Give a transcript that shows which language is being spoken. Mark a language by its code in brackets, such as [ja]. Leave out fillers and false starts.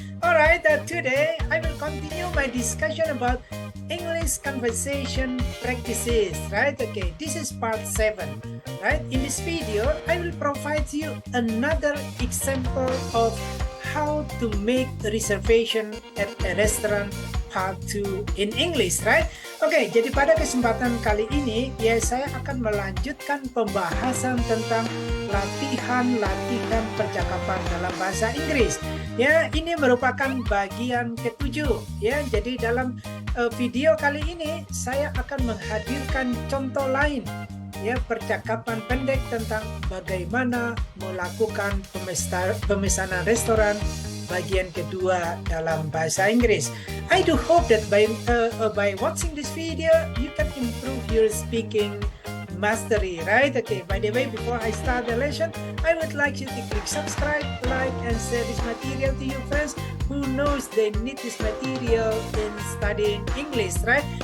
[en] Alright, today I will continue my discussion about English conversation practices, right? Okay, this is part 7, right? In this video, I will provide you another example of how to make a reservation at a restaurant part 2 in English, right? [id] Oke, jadi pada kesempatan kali ini ya saya akan melanjutkan pembahasan tentang latihan-latihan percakapan dalam bahasa Inggris. Ya, ini merupakan bagian ke-7 ya. Jadi dalam video kali ini saya akan menghadirkan contoh lain ya, percakapan pendek tentang bagaimana melakukan pemesanan restoran bagian kedua dalam bahasa Inggris. [en] I do hope that by watching this video you can improve your speaking mastery, right? Okay, by the way, before I start the lesson, I would like you to click subscribe, like, and share this material to your friends who knows they need this material in studying English, right?